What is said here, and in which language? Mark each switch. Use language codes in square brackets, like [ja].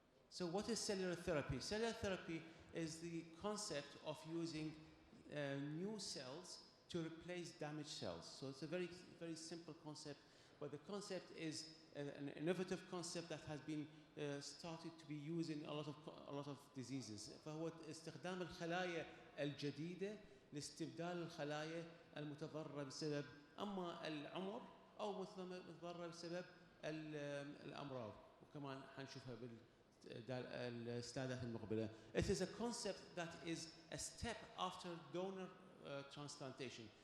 [en] So what is cellular therapy? Cellular therapy is the concept of using new cells to replace damaged cells. So it's a very simple concept, but the concept is an innovative concept that has been started to be used in a lot of diseases. [ar] فهو استخدام الخلايا الجديدة لاستبدال الخلايا المتضررة بسبب أما العمر أو متضررة بسبب الأمراض، وكمان حنشوفها بالسلايدات المقبلة. [en] It is a concept that is a step after donor transplantation.